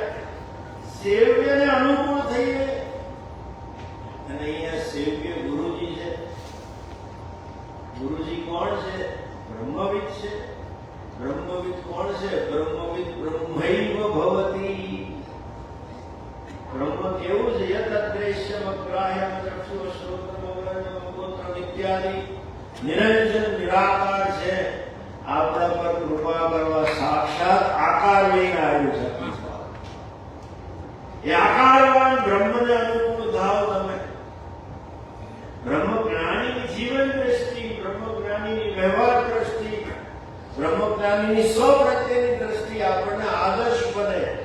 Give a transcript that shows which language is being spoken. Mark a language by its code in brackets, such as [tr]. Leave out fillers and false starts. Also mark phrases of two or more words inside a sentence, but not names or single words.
[gu] સેવ્યને અનુકૂળ થઈએ. અને અહીંયા સેવ્ય ગુરુજી છે. ગુરુજી કોણ છે? બ્રહ્મવિદ છે. બ્રહ્મવિદ કોણ છે? [sa] બ્રહ્મવિદ બ્રહ્મૈવ ભવતી. [gu] બ્રહ્મ કેવું છે? [sa] યતત્રે यस्यमग्राह्यं चक्षुः श्रोत्रमवरणं गोत्रम इत्यादि निरंजन निराकार [gu] છે આપણા પર કૃપા કરવા સાક્ષાત આકાર લઈને આવ્યું છે એ આકારવાન બ્રહ્મને અનુકૂળ થાવ તમે બ્રહ્મ જ્ઞાનીની જીવન દ્રષ્ટિ બ્રહ્મ જ્ઞાનીની વ્યવહાર દ્રષ્ટિ બ્રહ્મ જ્ઞાનીની સ્વ પ્રત્યેની દ્રષ્ટિ આપણને આદર્શ બને